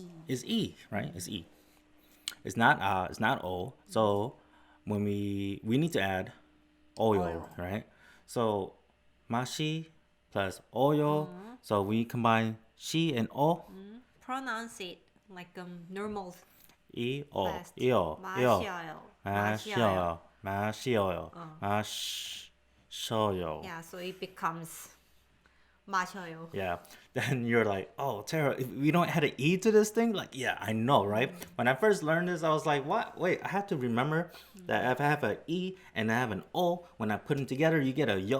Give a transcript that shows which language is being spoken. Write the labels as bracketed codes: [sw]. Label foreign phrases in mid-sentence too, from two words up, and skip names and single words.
[en] is e, right? It's e. It's not a, it's not o. So when we need to add oyo, Oyo. right? So mashi plus oyo. So we combine shi and o. Pronounce it like normal E o fast. e o e o [ko] 마셔요. 마셔요 마셔요 마셔요. [en] Yeah, so it becomes 마셔요. Yeah. Then you're like, oh, Tara, if we don't add an E to this thing? Like, yeah, I know, right? When I first learned this, I was like, what? Wait, I have to remember that if I have an E and I have an O, when I put them together, you get a yo.